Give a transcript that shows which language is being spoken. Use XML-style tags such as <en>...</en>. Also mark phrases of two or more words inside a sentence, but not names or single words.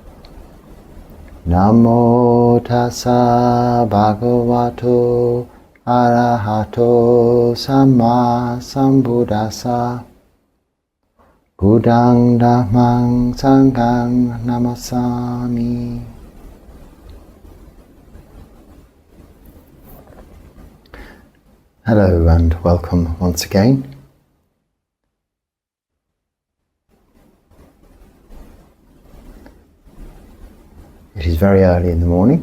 <pi>Namo tassa bhagavato arahato samma sambuddhassa. Buddhang Dhammang Sanghang Namasami.</pi> <en>Hello and welcome once again. It is very early in the morning.</en>